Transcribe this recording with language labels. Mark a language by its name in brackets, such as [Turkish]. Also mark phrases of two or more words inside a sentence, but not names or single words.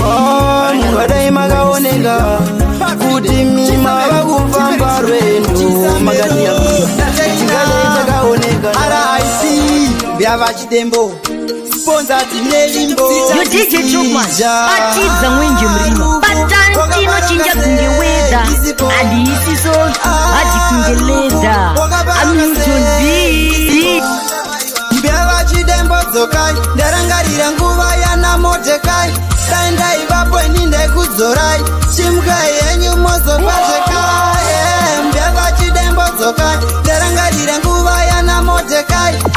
[Shona] Ah, mungadai makaoneka kuti mima vakufamba rwendo, makatiyambira. Tingadai takaoneka. R I P, Mbiava Chidembo. Sponsor tine limbo. Yo, D J Chukman, atidza mwenje murima. Patantino chinja kunge weather. Adisiso, ati kunge leather. [English] I'm Newton B. [Shona] Mbiava Chidembo dzokai, ndarangarira nguva yana Modekai. Dai ndaivapo ini ndekudzorai, chimukai henyu mozopazvekai. Eh, Mbiava Chidembo dzokai, ndarangarira nguva yana Modekai.